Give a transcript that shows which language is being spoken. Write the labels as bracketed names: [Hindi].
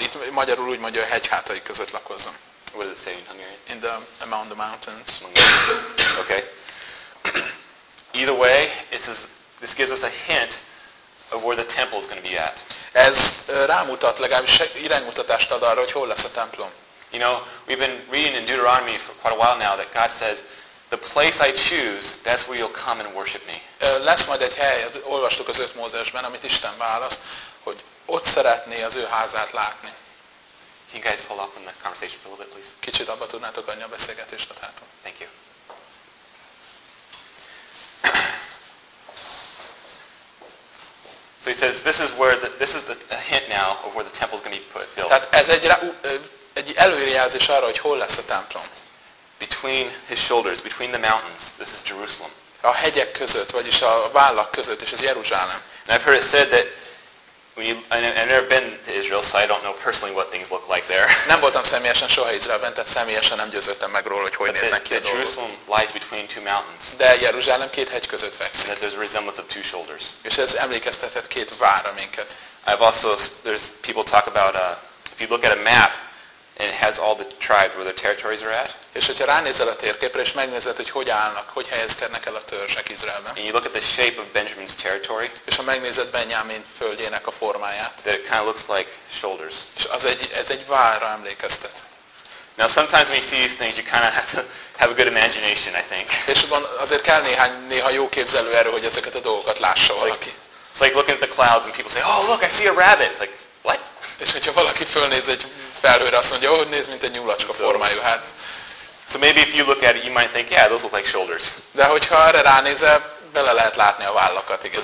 [Hungarian] Itt magyarul úgy mondja, a hegyhátai között lakozzon. [English] What does it say in Hungary? In the among the mountains. Okay. Either way, this gives us a hint of where the temple is going to be at. [Hungarian] Ez rámutat, legalábbis iránymutatást ad arra, hogy hol lesz a templom. [English] You know, we've been reading in Deuteronomy for quite a while now that God says, the place I choose, that's where you'll come and worship me. [Hungarian] Lesz majd egy hely, olvastuk az 5 Mózesben, amit Isten választ, hogy ott szeretné az ő házát látni. [English] Can you guys hold up on the conversation for a little bit, please? [Hungarian] Kicsit abba tudnátok adni a beszélgetést, adhatom. [English] Thank you. So he says, this is a hint now of where the temple is going to be put. Built. [Hungarian] Tehát ez egy előrejelzés arra, hogy hol lesz a templom. [English] Between his shoulders, between the mountains, this is Jerusalem. [Hungarian] A hegyek között, vagyis a vállak között, és ez Jeruzsálem. [English] And I've heard it said that I've never been to Israel, so I don't know personally what things look like there. [Hungarian] Nem voltam személyesen soha Izraelben, tehát személyesen nem győződtem meg róla, hogy hogy néznek ki a dolgok. [English] But Jerusalem lies between two mountains. [Hungarian] De Jeruzsálem két hegy között fekszik. [English] And that there's a resemblance of two shoulders. [Hungarian] És ez emlékeztethet két vára minket. [English] I've also, there's people talk about, if you look at a map, and it has all the tribes where the territories are at. [Hungarian] És hogyha ránézel a térképre, és megnézed, hogy hogy állnak, hogy helyezkednek el a törzsek Izraelben. [English] And you look at the shape of Benjamin's territory. [Hungarian] És ha megnézed Benjamin földjének a formáját. [English] That it kind of looks like shoulders. [Hungarian] És ez egy vállra emlékeztet. [English] Now sometimes when you see these things, you kind of have to have a good imagination, I think. [Hungarian] És azért kell néha jó képzelő erő, hogy ezeket a dolgokat lássa valaki. [English] It's like looking at the clouds and people say, oh look, I see a rabbit. It's like, what? [Hungarian] És hogyha valaki fölnéz egy felhőre azt mondja, hogy néz, mint egy nyulacska formájú. Hát. [English] So maybe if you look at it, you might think, yeah, those look like shoulders. [Hungarian] De hogyha erre ránézel, bele lehet látni a vállakat, igen.